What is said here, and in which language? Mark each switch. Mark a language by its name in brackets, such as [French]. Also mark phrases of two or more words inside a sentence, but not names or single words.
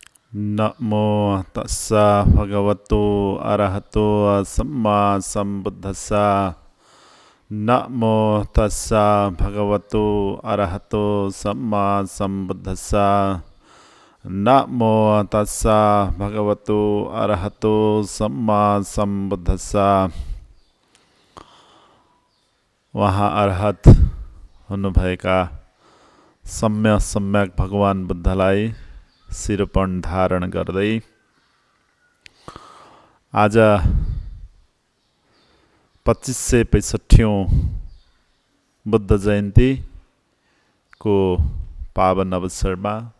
[Pali] नमो तस्सा भगवतो अरहतो सम्मा सम्बुद्धस्सा। नमो तस्सा भगवतो अरहतो सम्मा सम्बुद्धस्सा। नमो तस्सा भगवतो अरहतो सम्मा सम्बुद्धस्सा। [Nepali] वहाँ अरहत हुनुभएका सम्यक भगवान बुद्धलाई शिरपण धारण गर्दै आज 2565औं बुद्ध जयन्तीको पावन अवसरमा